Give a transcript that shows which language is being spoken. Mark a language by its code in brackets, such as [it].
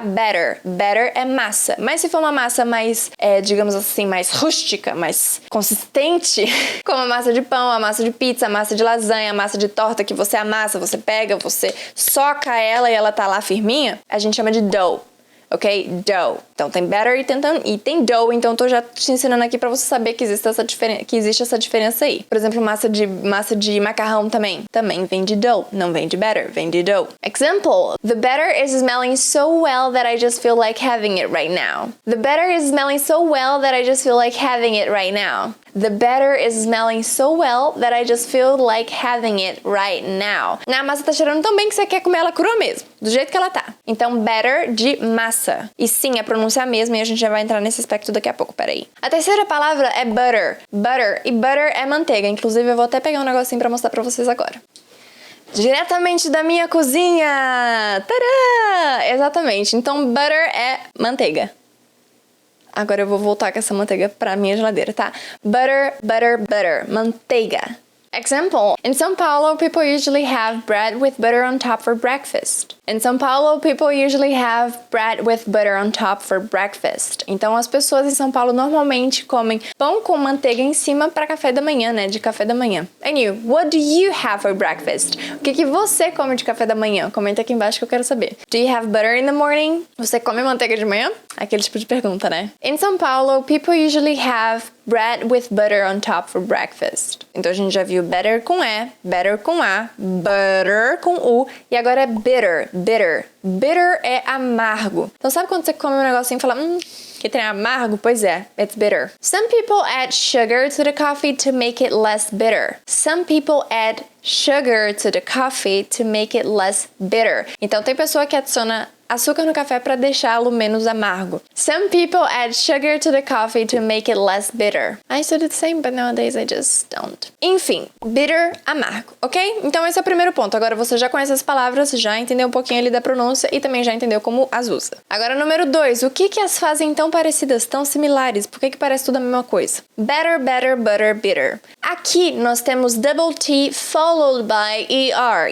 [pt] Better é massa. Mas se for uma massa mais, digamos assim, mais rústica, mais consistente, como a massa de pão, a massa de pizza, a massa de lasanha, a massa de torta que você amassa, você pega, você soca ela e ela tá lá firminha, a gente chama de dough, ok? Dough. Então tem better e tem dough, então tô já te ensinando aqui pra você saber que existe essa diferença aí. Por exemplo, massa de macarrão também vem de dough, não vem de better, vem de dough. [en] Example: The batter is smelling so well that I just feel like having it right now. The batter is smelling so well that I just feel like having it right now. The batter is smelling so well that I just feel like having it right now. [pt] A massa tá cheirando tão bem que você quer comer ela crua mesmo, do jeito que ela tá. Então, better de massa. E sim, a pronúncia é a mesma e a gente já vai entrar nesse aspecto daqui a pouco, peraí. A terceira palavra é butter. E butter é manteiga. Inclusive, eu vou até pegar um negocinho pra mostrar pra vocês agora. Diretamente da minha cozinha! Tadã! Exatamente. Então, butter é manteiga. Agora eu vou voltar com essa manteiga pra minha geladeira, tá? [en] Butter, manteiga. Example: In São Paulo, people usually have bread with butter on top for breakfast. In São Paulo, people usually have bread with butter on top for breakfast. [pt] Então, as pessoas em São Paulo normalmente comem pão com manteiga em cima para café da manhã, né? De café da manhã. [en] And you, what do you have for breakfast? [pt] O que você come de café da manhã? Comenta aqui embaixo que eu quero saber. [en] Do you have butter in the morning? [pt] Você come manteiga de manhã? Aquele tipo de pergunta, né? [en] In São Paulo, people usually have bread with butter on top for breakfast. [pt] Então a gente já viu better com E, better com A, butter com U e agora é bitter, bitter. Bitter é amargo. Então sabe quando você come um negocinho e fala, que tem amargo? Pois é, [en] it's bitter. Some people add sugar to the coffee to make it less bitter. Some people add sugar to the coffee to make it less bitter. [pt] Então tem pessoa que adiciona açúcar no café para deixá-lo menos amargo. [en] Some people add sugar to the coffee to make it less bitter. I used to do the same, but nowadays I just don't. [pt] Enfim, bitter, amargo, ok? Então esse é o primeiro ponto. Agora você já conhece as palavras, já entendeu um pouquinho ali da pronúncia e também já entendeu como as usa. Agora, número 2. O que as fazem tão parecidas, tão similares? Por que parece tudo a mesma coisa? Better, better, butter, bitter. Aqui nós temos [en] double T followed by ER.